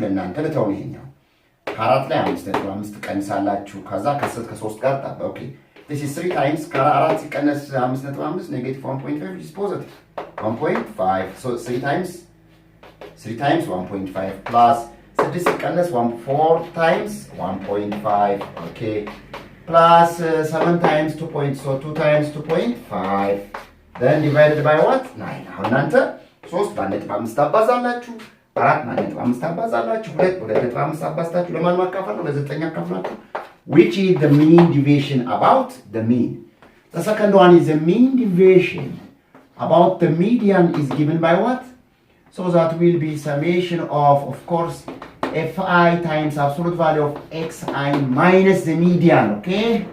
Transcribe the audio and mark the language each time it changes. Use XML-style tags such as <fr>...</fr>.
<am>ለእናንተ ልተው ይሄኛው ከአራት ላይ 5.5 ቀንሳላችሁ ከዛ ከ3 ጋር ጣጣ ኦኬ</am> <en>this is 3 times ከ4 ሲቀነስ 5.5 negative 1.5 which is positive 1.5 so 3 times 1.5 plus 6 ሲቀነስ 4 times 1.5 okay plus 7 times 2. So 2 times 2.5 then divided by what? 9.</en> <am>አሁን እናንተ 3 በ1.5 አባዛላችሁ 4 በ1.5 አባዛላችሁ 2 በ2.5 አባዝታችሁ ለማን ማካፈል ነው? ለ9 አካፍላችሁ</am> <en>which is the mean deviation about the mean. The second one is the mean deviation about the median is given by what? So that will be summation of course fi times absolute value of xi minus the median, okay?</en>